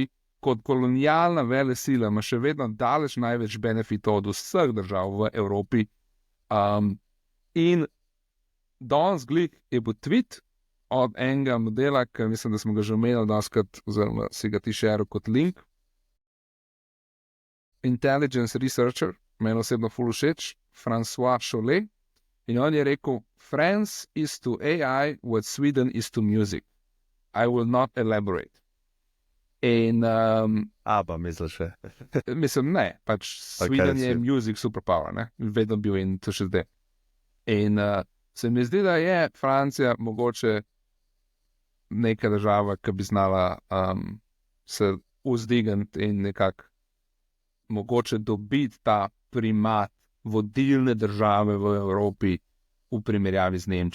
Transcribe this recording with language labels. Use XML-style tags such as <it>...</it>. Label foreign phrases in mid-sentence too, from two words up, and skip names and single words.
<sl>Kot kolonialna velesila ima še vedno daleč največ benefitov od vseh držav v Evropi. In danes glih je bil tweet od enega modela, ki mislim, da smo ga že omenili daskrat, oziroma si ga ti šeril kot link.</sl> <en>Intelligence Researcher,</en> <sl>meni osebno ful všeč, François Chollet, in on je rekel,</sl> <en>France is to AI what Sweden is to music. I will not elaborate.</en> <sl>In Pa misliš še. mislim, ne, pač Sweden je si-</sl> <en>music superpower,</en> <sl>ne, vedno bil in to še zdaj. In se mi zdi, da je Francija mogoče neka država, ki bi znala se vzdigniti in nekako mogoče dobiti ta primat vodilne države v Evropi v primerjavi z Nemčijo.</sl>